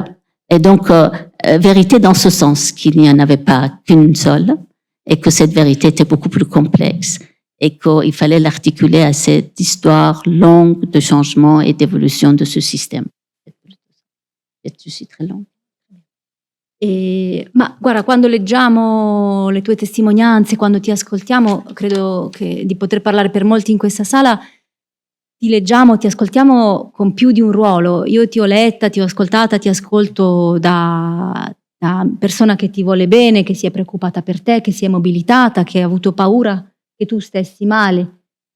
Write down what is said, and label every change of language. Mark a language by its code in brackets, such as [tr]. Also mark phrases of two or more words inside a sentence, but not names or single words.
[fr] Et donc, vérité dans ce sens, qu'il n'y en avait pas qu'une seule, et que cette vérité était beaucoup plus complexe, et qu'il fallait l'articuler à cette histoire longue de changement et d'évolution de ce système. Je suis très longue. [it] Ma guarda, quando leggiamo le tue testimonianze, quando ti ascoltiamo, credo che di poter parlare per molti in questa sala, ti leggiamo, ti ascoltiamo con più di un ruolo. Io ti ho letta, ti ho ascoltata, ti ascolto da persona che ti vuole bene, che si è preoccupata per te, che si è mobilitata, che ha avuto paura che tu stessi male.